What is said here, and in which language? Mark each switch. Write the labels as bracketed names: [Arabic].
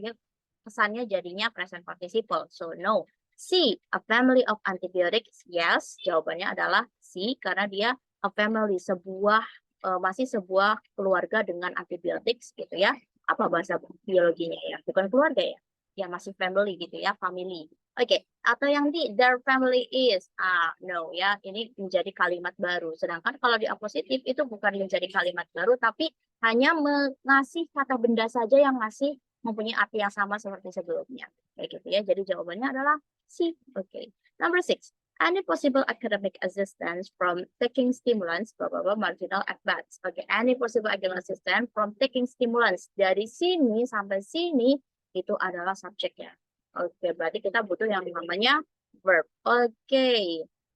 [Indonesian] Dia kesannya jadinya present participle. [English] So no. [Indonesian] C, [English] a family of antibiotics, yes. [Indonesian] Jawabannya adalah C karena dia [English] a family, [Indonesian] masih sebuah keluarga dengan antibiotics gitu ya. Apa bahasa biologinya ya? Bukan keluarga ya. Ya masih family gitu ya, family. Oke, atau yang di [English] their family is. [Indonesian] No ya, ini menjadi kalimat baru. Sedangkan kalau di apositif itu bukan menjadi kalimat baru tapi hanya mengasih kata benda saja yang masih mempunyai arti yang sama seperti sebelumnya. Kayak gitu ya. Jadi jawabannya adalah C. [English] Oke. Number 6. Any possible academic assistance from taking stimulants, blah, blah, blah, marginal at best. Oke, any possible academic assistance from taking stimulants. [Indonesian] Dari sini sampai sini itu adalah subjeknya. Oke, berarti kita butuh yang namanya verb. Oke.